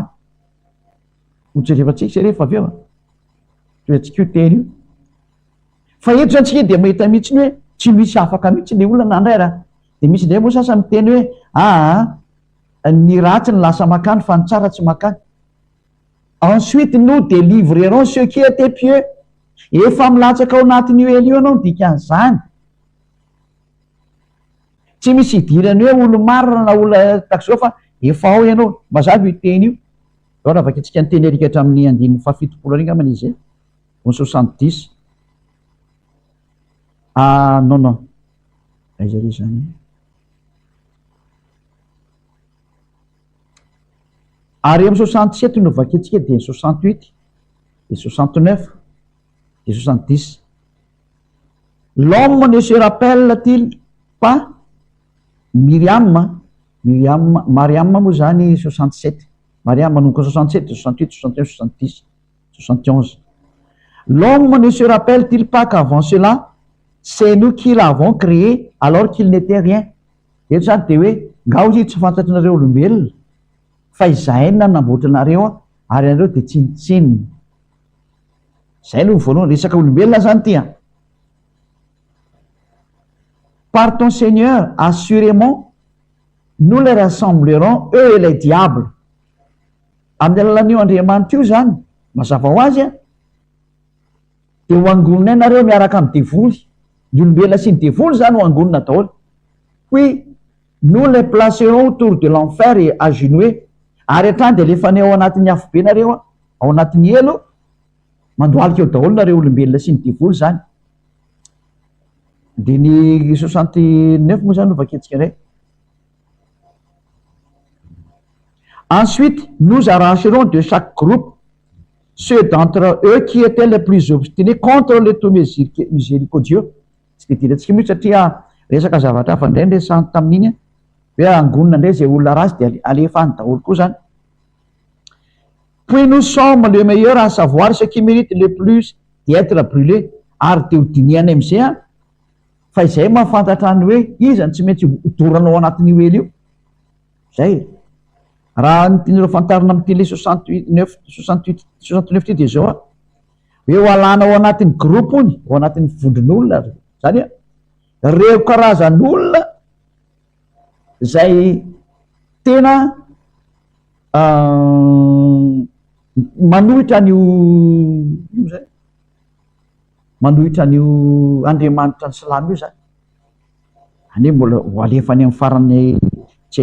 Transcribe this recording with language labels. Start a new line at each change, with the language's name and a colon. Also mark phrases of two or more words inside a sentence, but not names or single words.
Malagasy: Hojerevantsika rehefa avy eo. Toetsika io teny io. Fa eto zany tsika de mahita mihitsy hoe tsy misy afaka mihitsy le olona nandray raha. De misy ndray moa sasany miteny hoe ny ratsy ny lasa makany fa ny tsara tsy makany.
French: Ensuite nous délivrerons ceux qui étaient pieux.
Malagasy: Efa milatsaka ao anatin'io elo io anao dikan'izany. Tsy misy idirany hoe olo marina na olona takzao fa efa ao ianao. Mazava io teny io. Ao raha vakintsika ny teny arikatra amin'ny andininy fafitopolo ary angambany izy. 70. Non. Aiza ry zany. Ary amin'ny 67 no vakintsika de 68, de 69, de 70.
French: L'homme ne se rappelle-t-il pas Mariam
Malagasy: moa zany
French: 67.
Malagasy: Mariam manomboka 67, 68, 61, 70, 71.
French: L'homme ne se rappelle-t-il pas qu'avant cela, c'est nous qui l'avons créé alors qu'il n'était rien.
Malagasy: Eto zany de hoe ngao izy tsy fantatrinareo olombelona fa izahay nanamboatra anareo ary anareo de tsinitsinina. Zay no voalohany resaka olombelona zany ty.
French: Par ton Seigneur, assurément, nous les rassemblerons, eux et les diables.
Malagasy: Amin'ny alalan'io Andriamanitra io zany, mazava ho azy de ho angonina nareo miaraka amin'ny devoly. Ny olombelona sy ny devoly zany ho angonina daholo.
French: Puis nous les placerons autour de l'enfer et agenouillés.
Malagasy: Ary hatrany de lefany ao anatin'ny afo be nareo ao anatin'ny elo mandoalika eo daholo nareo olombelona sy ny devoly zany. De ny 69 moa zany no vakentsika indray.
French: Ensuite, nous arracherons de chaque groupe ceux d'entre eux qui étaient les plus obstinés contre le tout miséricordieux.
Malagasy: Tsy de dirantsika mihitsy satria resaka zavatra hafa indray resany tamin'iny hoe angonina indray zay olona ratsy de alefany daholo koa zany.
French: Puis nous sommes le meilleur à savoir ce qui mérite le plus d'être brûlé.
Malagasy: Ary de hodiniana am'izay fa izay mahafantatra ny hoe iza ny tsy maintsy doranao anatin'io elo io. Zay. raha nytian'ireo fantarina amin'ny télé 69 ty de zao a hoe ho alana ao anatin'ny groupe ony ao anatin'ny vondron'olona zany a reo karazan'olona zay tena manohitra an'io zay manohitra an'io andriamanitra ny silamo io zany ane mbola ho alefany amin'ny farany tsy